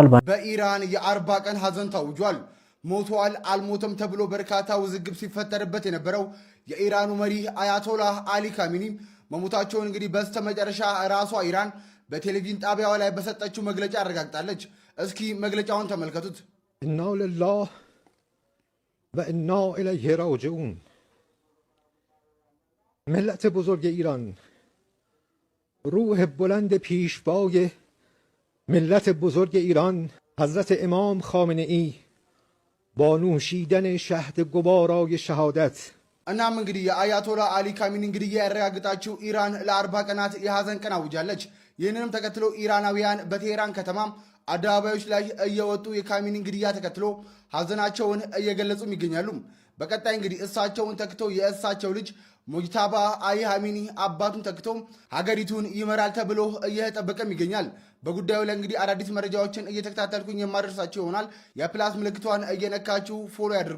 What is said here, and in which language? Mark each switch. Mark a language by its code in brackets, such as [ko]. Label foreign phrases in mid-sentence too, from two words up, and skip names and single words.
[am] በኢራን የ40 ቀን ሐዘን ታውጇል። ሞቷል አልሞተም ተብሎ በርካታ ውዝግብ ሲፈጠርበት የነበረው የኢራኑ መሪ አያቶላህ አሊ ኻሜኒ መሞታቸውን እንግዲህ በስተመጨረሻ ራሷ ኢራን በቴሌቪዥን ጣቢያዋ ላይ በሰጠችው መግለጫ አረጋግጣለች። እስኪ መግለጫውን ተመልከቱት። [ar] إنا لله و انا الیه راجعون. [fa] ملت بزرگ ایران، روح بلند پیشوای ملت بزرگ ایران حضرت امام خامنه ای با نوشیدن شهد گوارای شهادت [am] እናም እንግዲህ የአያቶላ አሊ ካሚኒ እንግዲህ ያረጋግጣችው ኢራን ለ40 ቀናት የሐዘን ቀን አውጃለች። ይህንንም ተከትሎ ኢራናውያን በቴህራን ከተማም አደባባዮች ላይ እየወጡ የካሚኒ እንግዲያ ተከትሎ ሐዘናቸውን እየገለጹም ይገኛሉ። በቀጣይ እንግዲህ እሳቸውን ተክቶ የእሳቸው ልጅ ሙጅታባ አሊ ካሚኒ አባቱን ተክቶ ሀገሪቱን ይመራል ተብሎ እየተጠበቀም ይገኛል። በጉዳዩ ላይ እንግዲህ አዳዲስ መረጃዎችን እየተከታተልኩኝ የማደርሳችሁ ይሆናል። የፕላስ ምልክቷን እየነካችሁ ፎሎ ያድርጉ።